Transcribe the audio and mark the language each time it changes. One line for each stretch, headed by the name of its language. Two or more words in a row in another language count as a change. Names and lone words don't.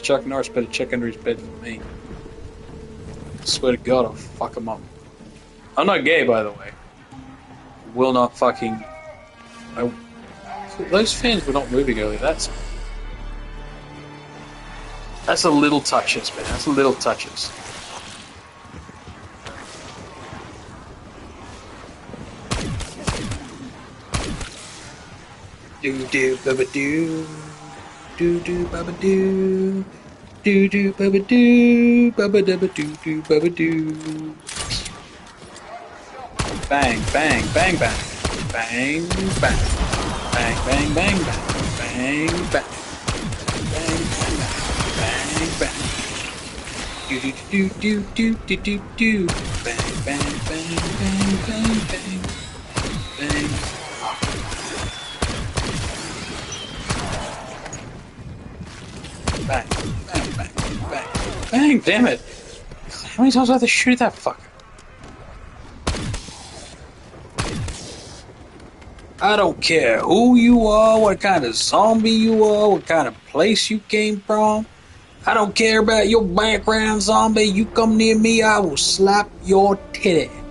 English: Chuck Norris better check under his bed for me. I swear to God, I'll fuck him up. I'm not gay, by the way. Will not fucking... Those fans were not moving earlier. That's a little touches, man. That's a little touches. Do do baba do, do do baba do, do do baba do, baba daba do do baba do. Bang bang bang bang, bang bang. Bang, bang, bang, bang, bang, bang, bang, bang, bang, bang, do do do do do do do, bang, bang, bang, bang, bang, bang, bang. Bang, bang, bang, bang, bang, damn it! How many times do I have to shoot that fucker? I don't care who you are, what kind of zombie you are, what kind of place you came from. I don't care about your background, zombie. You come near me, I will slap your titty.